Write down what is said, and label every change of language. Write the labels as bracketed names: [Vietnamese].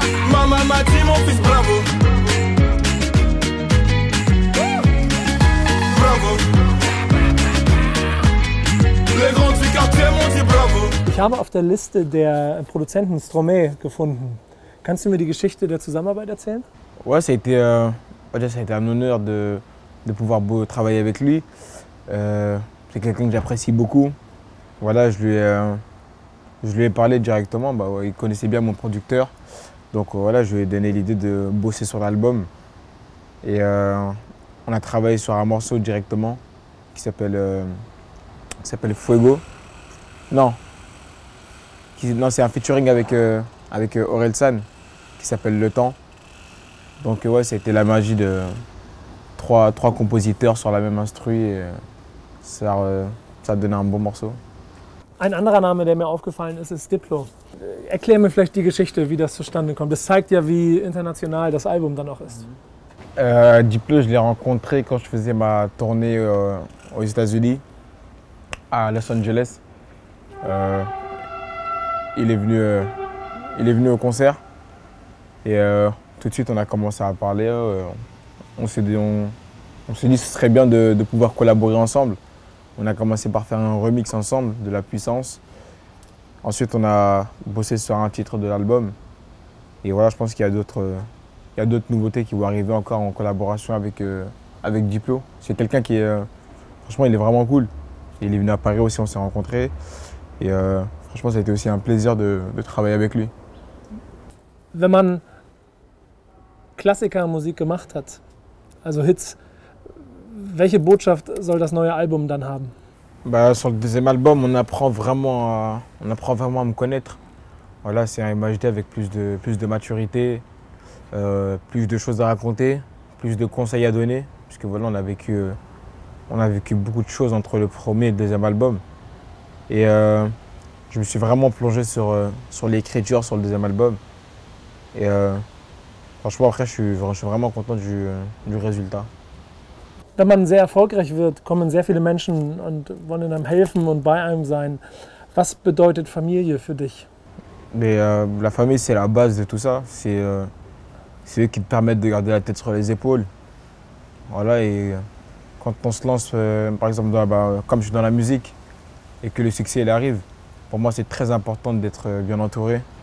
[French] Maman m'a dit mon fils bravo. Bravo. Les grands du quartier m'ont dit bravo. [German] Ich habe auf der Liste der Produzenten Stromae gefunden. Kannst du mir die Geschichte der Zusammenarbeit erzählen? [French] Ouais, ça a été un honneur de pouvoir travailler avec lui. C'est quelqu'un que j'apprécie beaucoup. Voilà, je lui ai parlé directement. Bah, ouais, il connaissait bien mon producteur. Donc voilà, je lui ai donné l'idée de bosser sur l'album. Et on a travaillé sur un morceau directement qui s'appelle Fuego. Non, c'est un featuring avec Orelsan qui s'appelle Le Temps. Donc ouais, c'était la magie de trois compositeurs sur la même instru et ça a donné un bon morceau. [German] Ein anderer Name, der mir aufgefallen ist, ist Diplo. Erklär mir vielleicht die Geschichte, wie das zustande kommt. Das zeigt ja, wie international das Album dann auch ist. [French] Diplo, je l'ai rencontré quand je faisais ma tournée aux États-Unis, à Los Angeles. Il est venu au concert et tout de suite on a commencé à parler. On s'est dit que ce serait bien de pouvoir collaborer ensemble. On a commencé par faire un remix ensemble de La Puissance. Ensuite, on a bossé sur un titre de l'album. Et voilà, je pense qu'il y a d'autres nouveautés qui vont arriver encore en collaboration avec Diplo. C'est quelqu'un qui est, franchement, il est vraiment cool. Il est venu à Paris aussi, on s'est rencontrés. Et franchement, ça a été aussi un plaisir de travailler avec lui. [German] Wenn man Klassikermusik gemacht hat, also Hits, welche Botschaft soll das neue Album dann haben? [French] Bah, sur le deuxième album, on apprend vraiment à me connaître. Voilà, c'est un MHD avec plus de maturité, plus de choses à raconter, plus de conseils à donner. Parce que voilà, on a vécu beaucoup de choses entre le premier et le deuxième album. Et je me suis vraiment plongé sur l'écriture sur le deuxième album. Et franchement, après, je suis vraiment content du résultat. [German] Wenn man sehr erfolgreich wird, kommen sehr viele Menschen und wollen einem helfen und bei einem sein. Was bedeutet Familie für dich? [French] Mais la famille, c'est la base de tout ça. C'est eux qui te permettent de garder la tête sur les épaules. Voilà, et quand on se lance, par exemple, comme je suis dans la musique et que le succès il arrive, pour moi, c'est très important d'être bien entouré.